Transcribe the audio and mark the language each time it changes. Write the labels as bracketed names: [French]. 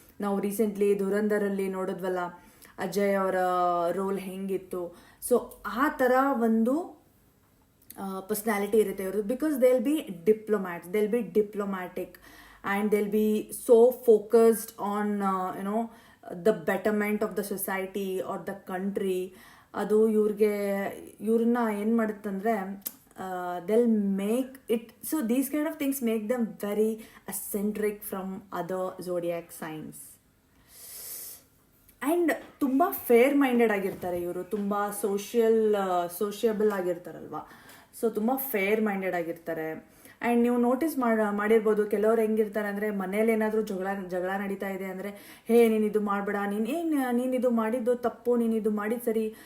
[Kannada] ನಾವು ರೀಸೆಂಟ್ಲಿ ಧುರಂಧರಲ್ಲಿ ನೋಡಿದ್ವಲ್ಲ ಅಜಯ್ ಅವರ ರೋಲ್ ಹೆಂಗಿತ್ತು. ಸೊ ಆ ಥರ ಒಂದು ಪರ್ಸ್ನಾಲಿಟಿ ಇರುತ್ತೆ ಇವ್ರದ್ದು. [English] Because they will be diplomats, they will be diplomatic, and they will be so focused on the betterment of the society or the country. [Kannada] ಅದು ಇವ್ರನ್ನ ಏನು ಮಾಡುತ್ತಂದರೆ [English] they'll make it, so these kind of things make them very eccentric from other zodiac signs. [Kannada] And ತುಂಬ fair minded ಆಗಿರ್ತಾರೆ ಇವರು, ತುಂಬ ಸೋಷಿಯಬಲ್ ಆಗಿರ್ತಾರಲ್ವ. So ತುಂಬ fair minded ಆಗಿರ್ತಾರೆ. And ನೀವು ನೋಟಿಸ್ ಮಾಡಿರ್ಬೋದು, ಕೆಲವ್ರು ಹೆಂಗಿರ್ತಾರೆ ಅಂದರೆ ಮನೇಲಿ ಏನಾದರೂ ಜಗಳ ನಡೀತಾ ಇದೆ ಅಂದರೆ, ಹೇ ನೀನು ಇದು ಮಾಡಬೇಡ, ನೀನು ಇದು ಮಾಡಿದ್ದು ತಪ್ಪು, ನೀನು ಇದು ಮಾಡಿದ್ದು ಸರಿ.